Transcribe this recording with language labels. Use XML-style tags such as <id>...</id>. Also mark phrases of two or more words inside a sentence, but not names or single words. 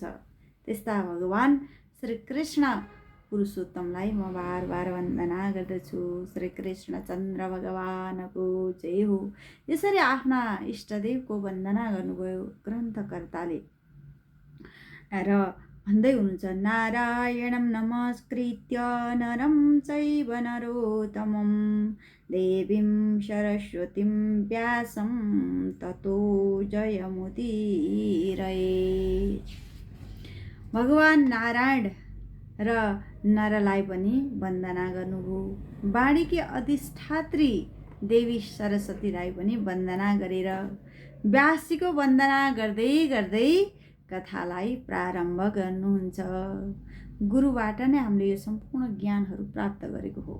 <ne>त्यस्ता भगवान श्रीकृष्ण पुरुषोत्तमलाई म बार बार वन्दना गर्दछु। श्रीकृष्ण चन्द्र भगवानको जय हो। यसरी आफ्ना इष्टदेवको वन्दना गर्नुभयो ग्रन्थकर्ताले र भन्दै हुनुहुन्छ,</ne> <sa>नारायणं नमस्कृत्य नरं चैव नरोत्तमं देवीं सरस्वतीं व्यासं ततो जयमुदीरये।</sa> <ne>भगवान नारायण र नरलाई पनि वन्दना गर्नुभयो। वाणीकी अधिष्ठात्री देवी सरस्वतीलाई पनि वन्दना गरेर व्यासजीको वन्दना गर्दै गर्दै कथालाई प्रारम्भ गर्नुहुन्छ। गुरुबाट नै हामीले यो सम्पूर्ण ज्ञानहरू प्राप्त गरेको हो।</ne>